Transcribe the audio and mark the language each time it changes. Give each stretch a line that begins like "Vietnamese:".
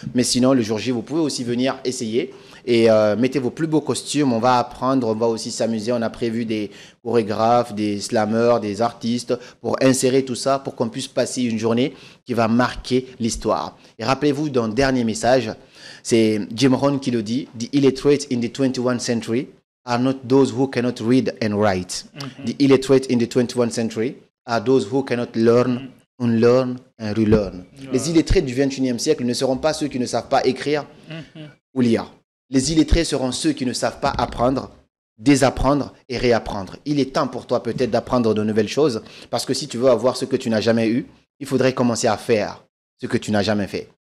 French: Mais sinon, le jour J, vous pouvez aussi venir essayer. Et mettez vos plus beaux costumes. On va apprendre, on va aussi s'amuser. On a prévu des chorégraphes, des slammers, des artistes pour insérer tout ça, pour qu'on puisse passer une journée qui va marquer l'histoire. Et rappelez-vous d'un dernier message. C'est Jim Rohn qui le dit.
English: The illiterate in the 21st century are not those who cannot read and write. The illiterate in the 21st century are those who cannot learn, unlearn and relearn.
French: Les illettrés du 21e siècle ne seront pas ceux qui ne savent pas écrire ou lire. Les illettrés seront ceux qui ne savent pas apprendre, désapprendre et réapprendre. Il est temps pour toi peut-être d'apprendre de nouvelles choses parce que si tu veux avoir ce que tu n'as jamais eu, il faudrait commencer à faire ce que tu n'as jamais fait.